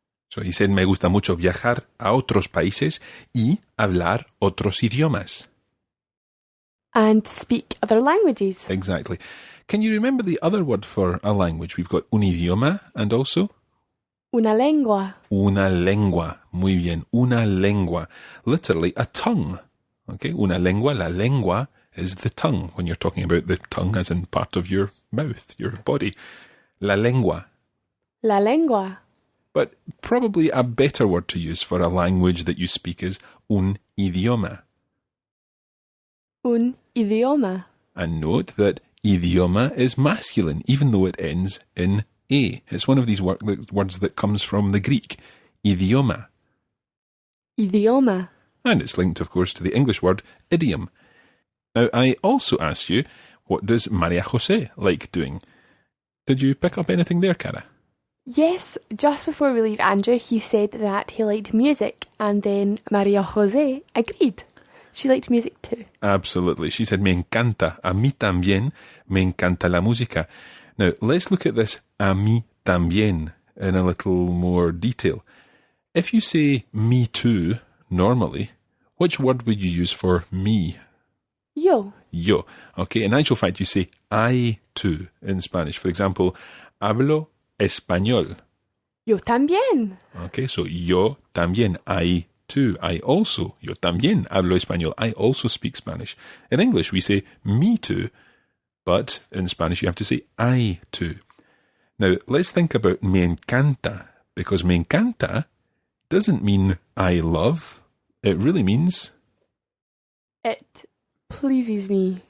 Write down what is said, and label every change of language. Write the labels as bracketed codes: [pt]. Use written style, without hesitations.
[en] So he said, [es] me gusta mucho viajar a otros países y hablar otros idiomas. [en] And speak other languages. Exactly. Can you remember the other word for a language? We've got un idioma and also [es] Una lengua. una lengua. Muy bien. Una lengua. [en] Literally a tongue. Okay. [es] Una lengua. [en] La lengua is the tongue. When you're talking about the tongue as in part of your mouth, your body. [es] La lengua. La lengua. [en] But probably a better word to use for a language that you speak is un idioma. [es] Un idioma. [en] And note that idioma is masculine, even though it ends in A. It's one of these words that comes from the Greek, idioma. [es] Idioma. [en] And it's linked, of course, to the English word idiom. Now, I also asked you, what does Maria Jose like doing? Did you pick up anything there, Cara? Yes, just before we leave Andrew, he said that he liked music, and then Maria Jose agreed. She liked music too. Absolutely. She said, [es] me encanta, a mí también, me encanta la música. [en] Now, let's look at this a mí también in a little more detail. If you say me too, normally, which word would you use for me? [es] Yo. Yo. [en] Okay, in actual fact, you say I too in Spanish. For example, [es] hablo español. Yo también. [en] Okay, so yo también, I too, I also, [es] yo también hablo español, [en] I also speak Spanish. In English, we say me too, but in Spanish, you have to say I too. Now, let's think about me encanta, because me encanta doesn't mean I love, it really means... It pleases me.